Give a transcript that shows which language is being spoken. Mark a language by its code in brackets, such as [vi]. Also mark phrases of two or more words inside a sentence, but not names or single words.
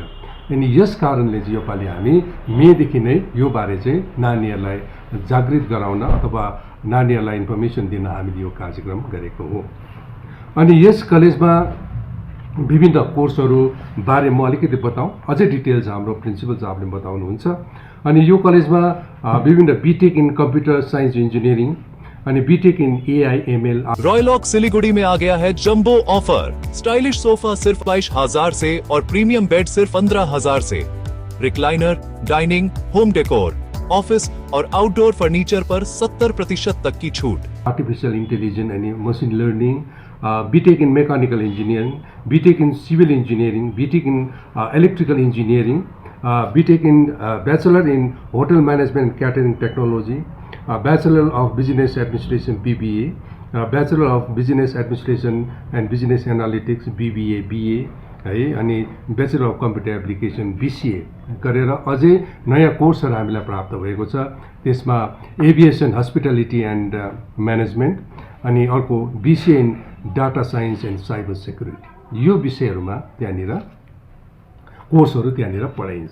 [ne] अनि यस कारणले चाहिँ योपालि हामी मेदेखि नै यो बारे चाहिँ नानीहरूलाई जागृत गराउन अथवा नानीहरूलाई इन्फर्मेसन दिन हामीले यो कार्यक्रम गरेको हो। अनि यस कलेजमा विभिन्न कोर्सहरू बारे म अलिकति बताउँ, अझै डिटेल्स हाम्रो प्रिन्सिपल साहबले बताउनुहुन्छ। अनि यो कलेजमा विभिन्न [en] BTech in Computer Science Engineering and BTech in AIML. [hi] रॉयलॉक सिलीगुड़ी में आ गया है [en] jumbo offer. stylish sofa [hi] सिर्फ 22,000 से और [en] premium bed [hi] सिर्फ 15,000 से। रिक्लाइनर, डाइनिंग, [en] home decor, [hi] ऑफिस और [en] outdoor furniture [hi] पर 70% तक की छूट। [en] Artificial Intelligence and Machine Learning, BTech in Mechanical Engineering, BTech in Civil Engineering, BTech in Electrical Engineering, BTech in Bachelor in Hotel Management Catering Technology, Bachelor of Business Administration BBA, Bachelor of Business Administration and Business Analytics BBA BA है, अनि Bachelor of Computer Application BCA [ne] गरेर अझै नयाँ कोर्सहरू हामीलाई प्राप्त भएको छ। त्यसमा [en] aviation hospitality and management [ne] अनि अर्को [en] BCA in Data Science and Cyber Security, [ne] यो विषयहरूमा त्यहाँनिर कोर्सहरू त्यहाँनिर पढाइन्छ।